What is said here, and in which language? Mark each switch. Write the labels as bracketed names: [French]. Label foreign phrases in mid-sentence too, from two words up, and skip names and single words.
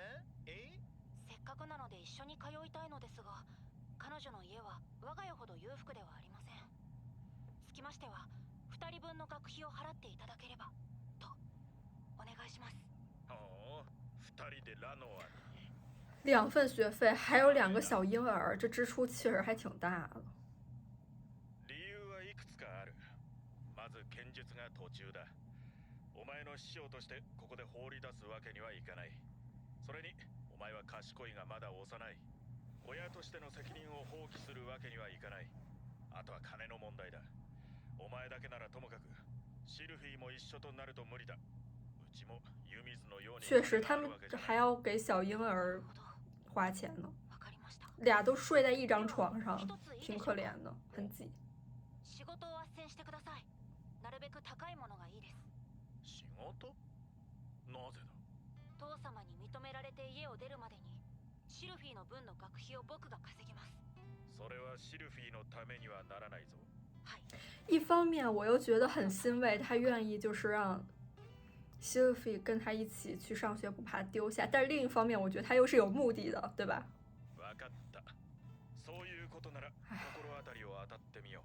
[Japanese] せっかくなので一緒に通いたいのですが、彼女の家は我が家ほど裕福ではありません。つきましては2人分の学費を払っていただければとお願いします。 2人でラノアに。 [Chinese] 2 份学费，还有2个小婴儿，这支出确实还挺大的。 [Japanese] 理由はいくつかある。まず剣術が途中だ。お前の師匠としてここで放り出すわけにはいかない。それにお前は賢いがまだ幼い。親としての責任を放棄するわけにはいかない。あとは金の問題だ。お前だけならともかく、 シルフィも一緒となると無理だ。うちも湯水のように。 [Chinese] 确实，他们还要给小婴儿花钱呢， [Japanese] わかりました。 [Chinese] 俩都睡在一张床上，挺可怜的，很挤。 [Japanese] 仕事を斡旋してください。なるべく高いものがいいです。仕事？なぜだ？父様に認められて家を出るまでにシルフィの分の学費を僕が稼ぎます。それはシルフィのためにはならないぞ。はい。 [Chinese] 一方面，我又觉得很欣慰，他愿意就是让希尔菲跟他一起去上学，不怕丢下。但是另一方面，我觉得他又是有目的的，对吧？ [Japanese] わかった。そういうことなら心当たりを当たってみよう。